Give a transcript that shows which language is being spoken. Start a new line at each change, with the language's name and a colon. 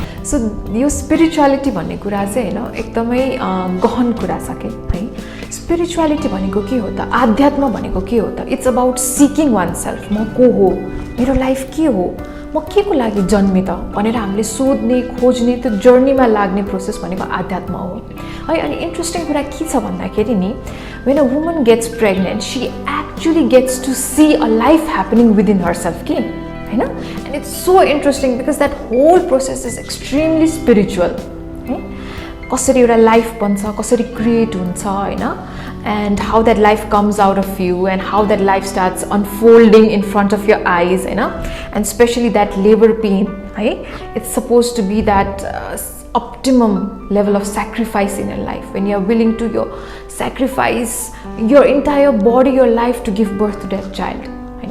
Nepali: So यो spirituality भन्ने कुरा चाहिँ होइन एकदमै गहन कुरा छ कि, है? स्पिरिचुअलिटी भनेको के हो त? आध्यात्म भनेको के हो त?
English: It's about seeking oneself.
Nepali: म को हो, मेरो लाइफ के हो, म के को लागि जन्मेँ त भनेर हामीले सोध्ने खोज्ने त्यो जर्नीमा लाग्ने प्रोसेस भनेको आध्यात्म हो, है? अनि इन्ट्रेस्टिङ कुरा के छ भन्दाखेरि नि,
English: when a woman gets pregnant, she actually gets to see a life happening within herself,
Nepali: के, हैन?
English: And it's so interesting because that whole process is extremely spiritual, है?
Nepali: कसरी एउटा लाइफ बन्छ, कसरी क्रिएट हुन्छ, हैन?
English: And how that life comes out of you and how that life starts unfolding in front of your eyes, you know, and especially that labor pain, right? It's supposed to be that optimum level of sacrifice in your life when you're willing to sacrifice your entire body, your life to give birth to that child, you